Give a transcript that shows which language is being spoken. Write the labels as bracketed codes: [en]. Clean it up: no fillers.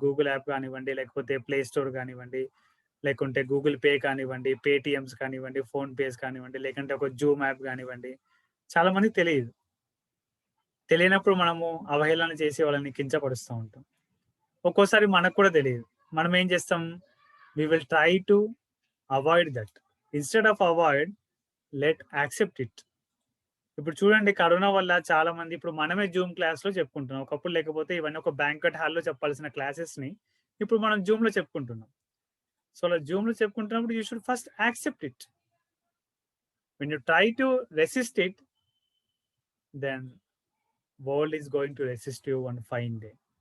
[te] Google app కానివ్వండి, లేకపోతే play store కానివ్వండి, లేకుంటే గూగుల్ పే కానివ్వండి, పేటిఎమ్స్ కానివ్వండి, ఫోన్ పేస్ కానివ్వండి, లేకుంటే ఒక జూమ్ యాప్ కానివ్వండి, చాలా మందికి తెలియదు. తెలియనప్పుడు మనము అవహేళన చేసి వాళ్ళని కించపరుస్తూ ఉంటాం. ఒక్కోసారి మనకు కూడా తెలియదు. మనం ఏం చేస్తాం, [en] we will try to avoid that. Instead of avoid, let accept it. [te] ఇప్పుడు చూడండి, కరోనా వల్ల చాలా మంది, ఇప్పుడు మనమే జూమ్ క్లాస్ లో చెప్పుకుంటున్నాం. ఒకప్పుడు లేకపోతే ఇవన్నీ ఒక బ్యాంకెట్ హాల్లో చెప్పాల్సిన క్లాసెస్ ని ఇప్పుడు మనం జూమ్ లో చెప్పుకుంటున్నాం. సో అలా జూమ్ లో చెప్పుకుంటున్నప్పుడు [en] You should first accept it. When you try to resist it, then world is going to resist you one fine day.